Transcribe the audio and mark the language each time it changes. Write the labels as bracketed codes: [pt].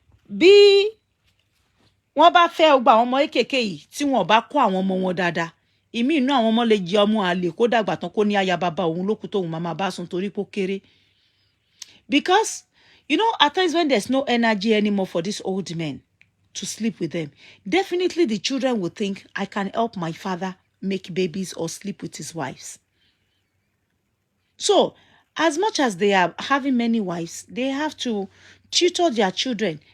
[yo] Bí wọ́n bá fẹ́ ọgbà àwọn ọmọ kékèké yìí tí wọ́n bá kọ́ àwọn ọmọ wọn dáadáa. Ìmí inú àwọn ọmọ lè jẹ ọmọ àlè kó dàgbà tán kó ní aya bàbá òun lókù tóun máa bá sùn torí pó kéré. [en] Because, you know, at times when there's no energy anymore for these old men to sleep with them, definitely the children will think, I can help my father make babies or sleep with his wives. So, as much as they are having many wives, they have to tutor their children.